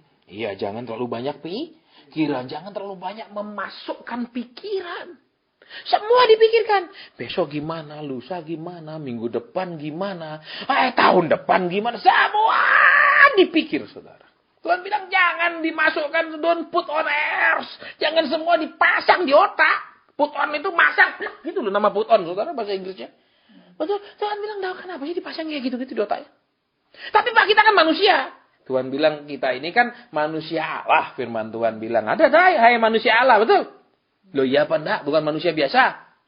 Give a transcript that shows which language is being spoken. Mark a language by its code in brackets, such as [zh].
[id] Iya, jangan terlalu banyak pikiran, jangan terlalu banyak memasukkan pikiran. Semua dipikirkan. Besok gimana, lusa gimana, minggu depan gimana, tahun depan gimana, semua dipikir, saudara. Tuhan bilang jangan dimasukkan, [en] don't put on airs. [id] Jangan semua dipasang di otak. Put on itu masang, gitu loh nama put on, saudara, bahasa Inggrisnya. Betul, Tuhan bilang, kenapa sih dipasang kayak gitu-gitu di otaknya? Tapi Pak, kita kan manusia. Tuhan bilang kita ini kan manusia Allah. Firman Tuhan bilang, ada hai manusia Allah, betul? Loh iya apa enggak? Bukan manusia biasa.